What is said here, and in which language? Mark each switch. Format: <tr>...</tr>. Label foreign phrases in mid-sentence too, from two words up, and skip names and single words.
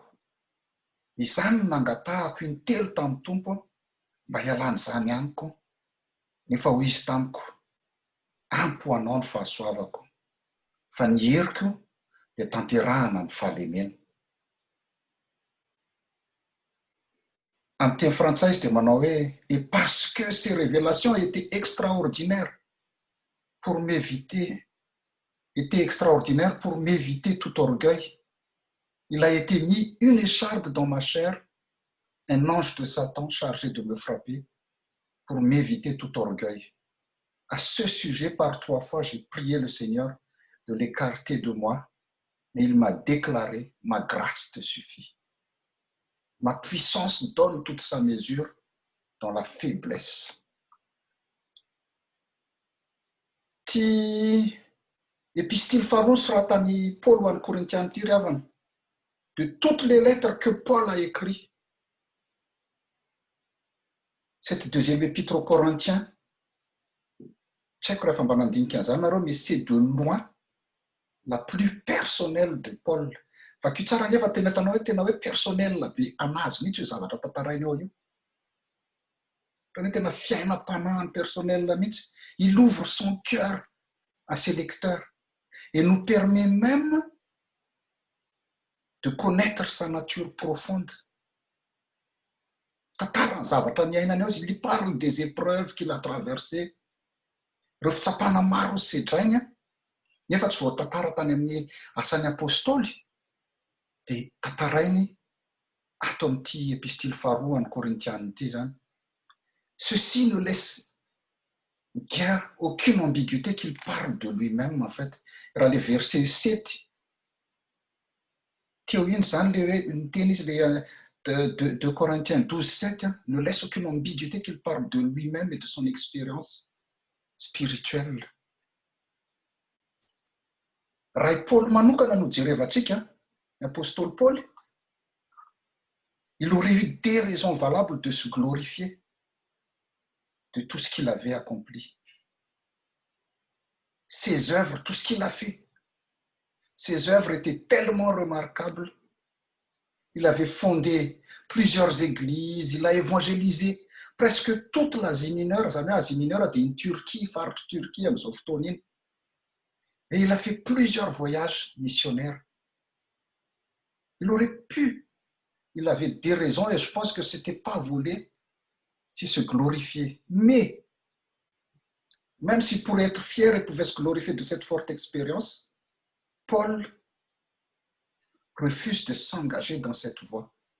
<mg>Izany no nangatahako intelo tamin'ny Tompo mba hialana izany amiko, nefa hoy izy tamiko: ampoanao ny fahasoavako, fa ny heriko dia tanterahana ny fahalemena. En teny frantsay izy dia manao hoe:</mg> <fr>et parce que ces révélations étaient extraordinaires pour m'éviter tout orgueil, il a été mis une écharde dans ma chair, un ange de Satan chargé de me frapper pour m'éviter tout orgueil. À ce sujet, par 3 fois, j'ai prié le Seigneur de l'écarter de moi, mais il m'a déclaré: ma grâce te suffit. Ma puissance donne toute sa mesure dans la faiblesse.</fr> <mg>Ty épistile faharoa soratan'i Paul ho an'ny Korintiana ty ravana,</mg> <fr>de toutes les lettres que Paul a écrit, cette deuxième épître aux Corinthiens,</fr> <mg>tsy haiko rehefa mba nandinika an'izany nareo,</mg> <fr>mais c'est de loin la plus personnelle de Paul.</fr> <mg>Fa io tsara nefa tena tanao hoe tena hoe personnel be anazy mihitsy io zavatra tantarainy eo io. Tena tena fiainam-panahiny personnel mihitsy.</mg> <fr>Il ouvre son cœur à ses lecteurs et nous permet même de connaître sa nature profonde.</fr> <mg>Tantarany zavatra niainany ao izy,</mg> <fr>il parle des épreuves qu'il a traversées.</fr> <mg>Ireo fitsapana maro sedrainy nefa tsy voatantara tany amin'ny asan'ny apôstôly, dia tantarainy ato amin'ity épistile faharoa an'ny Korintiana ity zany.</mg> <fr>Ceci ne laisse guère aucune ambiguïté qu'il parle de lui-même en fait. Raha le verset 7</fr> <mg>teo iny zany le hoe niteny izy</mg> <fr>le de Corinthiens 12:7, ne laisse aucune ambiguïté qu'il parle de lui-même et de son expérience spirituelle.</fr> <mg>Raha i Paul manokana no jerevantsika, l'apôstôle Paul, il aurait eu des raisons valables de se glorifier de tout ce qu'il avait accompli.</mg> <fr>Ses œuvres, tout ce qu'il a fait, ses œuvres étaient tellement remarquables. Il avait fondé plusieurs églises, il a évangélisé presque toute l'Asie mineure.</fr> <mg>Zany hoe Asie mineure dia iny Turquie, faritry Turquie amin'izao fotoana iny.</mg> <fr>Et il a fait plusieurs voyages missionnaires. Il aurait pu, il avait des raisons et je pense que c'était pas voulu, si se glorifier. Mais, même s'il pourrait être fier et pouvait se glorifier de cette forte expérience, Paul refuse de s'engager dans cette voie.</fr>